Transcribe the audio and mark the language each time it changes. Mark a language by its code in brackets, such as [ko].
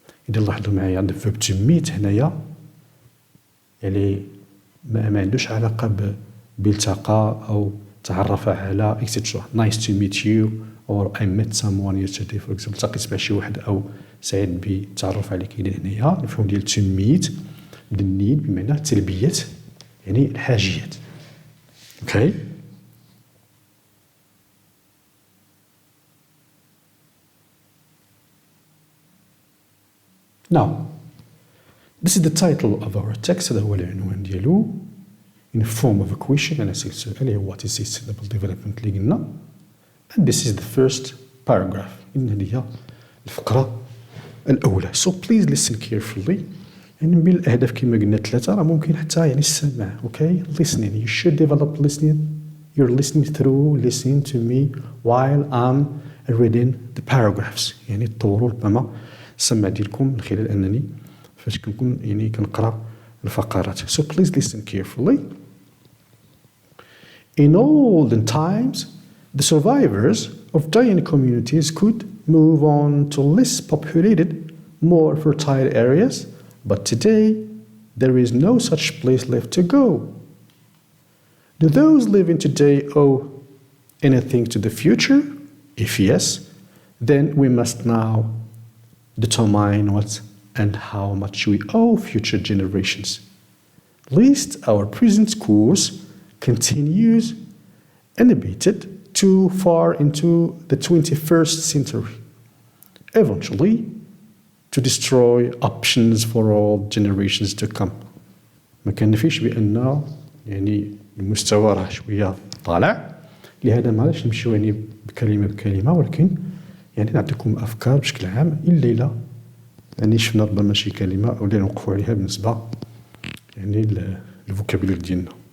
[ar] إذا لاحظوا معايا عند [en] verb to meet [ar] هنايا يعني ما عندوش علاقة بالتقى أو تعرف على etc. [en] Nice to meet you or I met someone yesterday for example. [ar] التقيت مع شي واحد أو سعيد بالتعرف عليك. إذا هنايا المفهوم ديال [en] to meet the need [ar] بمعنى تلبية يعني الحاجيات. [en] Okay? Now, this is the title of our text. [ar] هذا هو العنوان ديالو [en] in form of a question. [ar] أنا سألت سؤال [en] what is sustainable development [ar] اللي قلنا. [en] And this is the first paragraph. [ar] إن هذه هي الفقرة الأولى. [en] So please listen carefully. [ar] يعني من الأهداف كما قلنا 3 راه ممكن حتى يعني السماع. [en] Okay? Listening. You should develop listening. You're listening through listening to me while I'm reading the paragraphs. [ar] يعني تطوروا ربما السمع ديالكم من خلال أنني فاش كنكون يعني كنقرا الفقرات. [en] So please listen carefully. In olden times, the survivors of dying communities could move on to less populated, more fertile areas, but today there is no such place left to go. Do those living today owe anything to the future? If yes, then we must now determine what and how much we owe future generations. Lest our present course continues unabated too far into the 21st century, eventually to destroy options for all generations to come. [ar] ما كنفيش بأن يعني المستوى راه شوية طالع، لهذا معليش نمشيو يعني بكلمة بكلمة، ولكن يعني نعطيكم أفكار بشكل عام. الليلة يعني شفنا ربما شي كلمة أو اللي نوقفوا عليها بالنسبة يعني للفوكابيلر ديالنا.